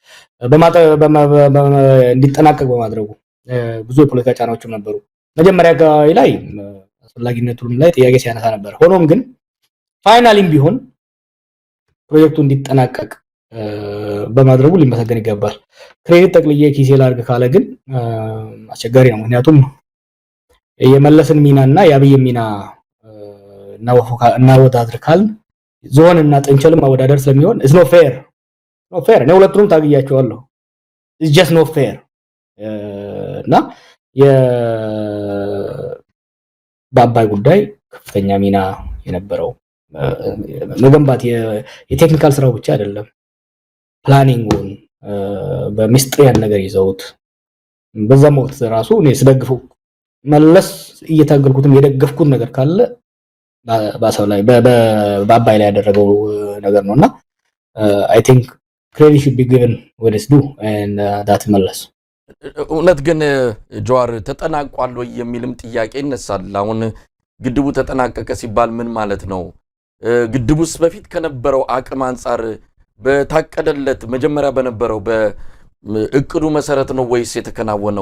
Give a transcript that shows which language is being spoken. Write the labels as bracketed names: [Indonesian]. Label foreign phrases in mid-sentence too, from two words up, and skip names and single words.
[Amharic] እንዲጠናቀቅ በማድረጉ ብዙ የፖለቲካ ጫናዎችም ነበሩ። መጀመሪያ ላይ አስፈላጊነቱም ላይ ጥያቄ ሲያነሳ ነበር። ሆኖም ግን ፋይናሊም ቢሆን ፕሮጀክቱ እንዲጠናቀቅ በማድረጉ ሊመሰገን ይገባል። ክሬዲት ጠቅልዬ ኪሴ ላድርግ ካለ ግን አስቸጋሪ ነው። ምክንያቱም የመለስን ሚናና የአብይ ሚና እናወዳድር ካልን ዞን እና ጥንቸል ማወዳደር ስለሚሆን [English] is not fair [Amharic] እኔ ሁለቱንም ታግያቸዋለሁ። [English] it's just not fair [Amharic] እና በአባይ ጉዳይ ከፍተኛ ሚና የነበረው መገንባት የቴክኒካል ስራው ብቻ አይደለም፣ ፕላኒንጉን በሚስጥር ያን ነገር ይዘውት በዛም ወቅት ራሱ እኔ ስደግፈው መለስ እየታገልኩትም የደገፍኩት ነገር ካለ ባሰው ላይ በአባይ ላይ ያደረገው ነገር ነውና [English] I think credit should be given where it's due and that [Amharic] መለስ እውነት ግን ጀዋር ተጠናቋል ወይ የሚልም ጥያቄ ይነሳል። አሁን ግድቡ ተጠናቀቀ ሲባል ምን ማለት ነው? ግድቡስ በፊት ከነበረው አቅም አንፃር በታቀደለት መጀመሪያ በነበረው በእቅዱ መሰረት ነው ወይስ የተከናወነው?